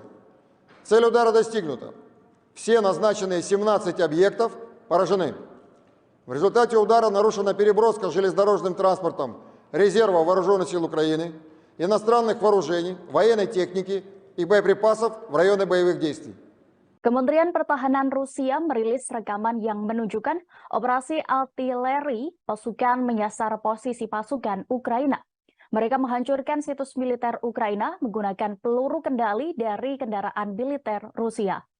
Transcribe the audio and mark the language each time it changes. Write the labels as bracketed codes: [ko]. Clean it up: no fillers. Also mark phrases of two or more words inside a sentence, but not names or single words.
[ru] Цель удара достигнута. Все назначенные 17 объектов поражены. В результате удара нарушена переброска железнодорожным транспортом резерва вооруженных сил Украины, иностранных вооружений, военной техники и боеприпасов в районы боевых действий. [id] Kementerian Pertahanan Rusia merilis rekaman yang menunjukkan operasi artileri pasukan menyasar posisi pasukan Ukraina. Mereka menghancurkan situs militer Ukraina menggunakan peluru kendali dari kendaraan militer Rusia.